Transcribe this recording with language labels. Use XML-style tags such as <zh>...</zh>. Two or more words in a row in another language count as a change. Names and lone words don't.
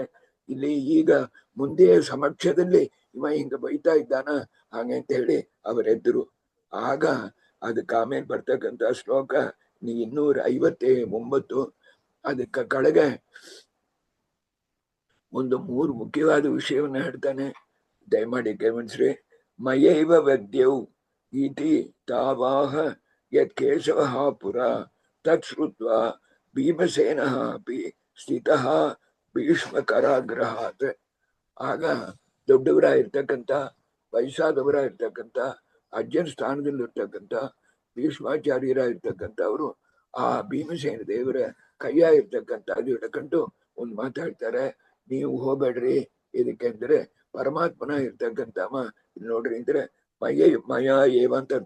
<kn>ಇಲ್ಲಿ ಈಗ ಮುಂದೆ ಸಮಕ್ಷದಲ್ಲಿ ಇವ ಹಿಂಗ ಬೈತಾ ಇದ್ದಾನ ಹಾಗೆ ಅಂತ ಹೇಳಿ ಅವರೆದ್ರು. ಆಗ ಅದಕ್ಕೆ ಆಮೇಲೆ ಬರ್ತಕ್ಕಂಥ ಶ್ಲೋಕ 259 ಅದಕ್ಕೆ ಕೆಳಗೆ ಒಂದು 3 ಮುಖ್ಯವಾದ ವಿಷಯವನ್ನ ಹೇಳ್ತಾನೆ, ದಯಮಾಡಿ ಗಮನಿಸ್ರಿ.</kn> <sa>ಮಯೈವ ವದ್ಯೌ ಇತಿ ತಾವಾಹ ಯತ್ ಕೇಶವಃ ಪುರ ತತ್ ಶ್ರುತ್ವಾ ಭೀಮಸೇನಃ ಅಪಿ ಸ್ಥಿತಃ ಭೀಷ್ಮಕರಾಗ್ರಹಾತ್.</sa> <kn>ಆಗ ದೊಡ್ಡವರಾಗಿರ್ತಕ್ಕಂಥ ವಯಸ್ಸಾದವರಾಗಿರ್ತಕ್ಕಂಥ ಅಜ್ಜನ ಸ್ಥಾನದಲ್ಲಿರ್ತಕ್ಕಂಥ ಭೀಷ್ಮಾಚಾರ್ಯರಾಗಿರ್ತಕ್ಕಂಥವ್ರು ಆ ಭೀಮಸೇನ ದೇವರ ಕೈಯ ಇರ್ತಕ್ಕಂಥ ಅದು ಹಿಡ್ಕೊಂಡು ಒಂದು ಮಾತಾಡ್ತಾರೆ, ನೀವು ಹೋಗ್ಬೇಡ್ರಿ ಇದಕ್ಕೆಂದ್ರೆ ಪರಮಾತ್ಮನ ಇರ್ತಕ್ಕಂಥವ ಇಲ್ಲಿ ನೋಡ್ರಿ ಅಂದ್ರೆ</kn> <sa>ಮಯ ಏವ</sa> <kn>ಅಂತ ಅರ್ಥ.</kn>